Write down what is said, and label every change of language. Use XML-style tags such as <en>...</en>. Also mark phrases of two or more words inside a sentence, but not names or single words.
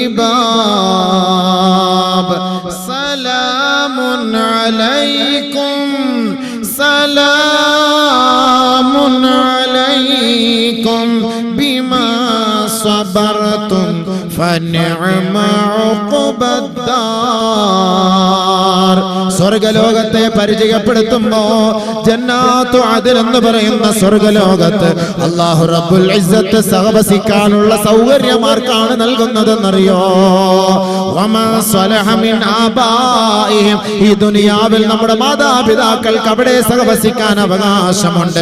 <ar>باب سلام عليكم بما صبرتم فنعم عقبى الدار.</ar> <ml>സ്വർഗലോകത്തെ പരിചയപ്പെടുത്തുമ്പോ</ml> <ar>جنات عدن</ar> <ml>എന്ന് പറയുന്ന സ്വർഗലോകത്ത്</ml> <ar>الله رب العزة</ar> <ml>സഹവസിക്കാനുള്ള സൗകര്യമാർക്കാണ് നൽകുന്നതെന്നറിയോ?</ml> <ar>وما صلح من آبائهم.</ar> <ml>ഈ ദുനിയാവിൽ നമ്മുടെ മാതാപിതാക്കൾക്ക് അവിടെ സഹവസിക്കാൻ അവകാശമുണ്ട്.</ml>